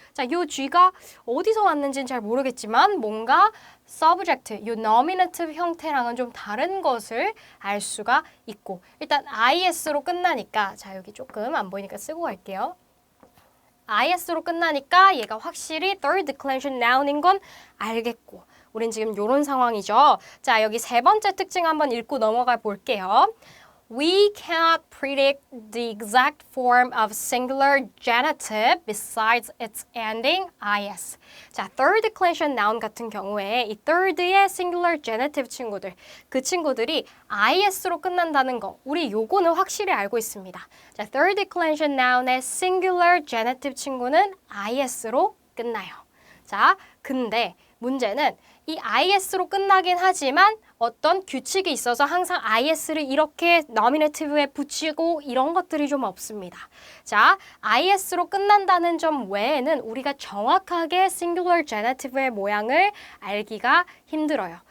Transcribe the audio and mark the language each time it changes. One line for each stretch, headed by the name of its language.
Korean: 자, 요 G가 어디서 왔는지는 잘 모르겠지만 뭔가 subject, 요 nominative 형태랑은 좀 다른 것을 알 수가 있고 일단 is로 끝나니까 자, 여기 조금 안 보이니까 쓰고 갈게요. is로 끝나니까 얘가 확실히 third declension noun인 건 알겠고 우린 지금 이런 상황이죠. 자, 여기 세 번째 특징 한번 읽고 넘어가 볼게요.
English: We cannot predict the exact form of singular genitive besides its ending is.
Korean: 자, third declension noun 같은 경우에 이 third의 singular genitive 친구들, 그 친구들이 is로 끝난다는 거, 우리 요거는 확실히 알고 있습니다. 자, third declension noun의 singular genitive 친구는 is로 끝나요. 자, 근데 문제는 이 is로 끝나긴 하지만 어떤 규칙이 있어서 항상 is를 이렇게 nominative에 붙이고 이런 것들이 좀 없습니다. 자, is로 끝난다는 점 외에는 우리가 정확하게 singular genitive의 모양을 알기가 힘들어요.